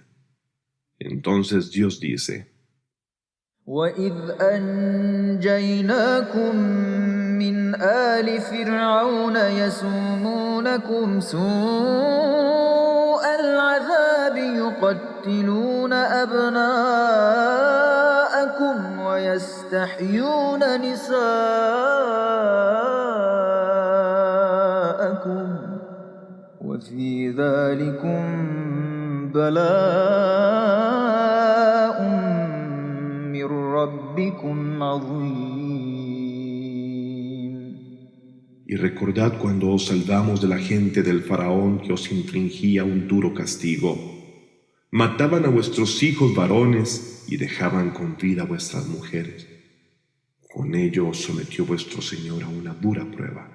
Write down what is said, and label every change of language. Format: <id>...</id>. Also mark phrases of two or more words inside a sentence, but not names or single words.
<es>Entonces Dios dice,</es> <ar>وإذ أنجيناكم من آل فرعون يسومونكم سوء العذاب يقتلون أبناءكم ويستحيون نساءكم وفي ذلكم بلاء من ربكم عظيم.</ar> <es>y recordad cuando os salvamos de la gente del faraón que os infligía un duro castigo. Mataban a vuestros hijos varones y dejaban con vida a vuestras mujeres. Con ello os sometió vuestro Señor a una dura prueba.</es>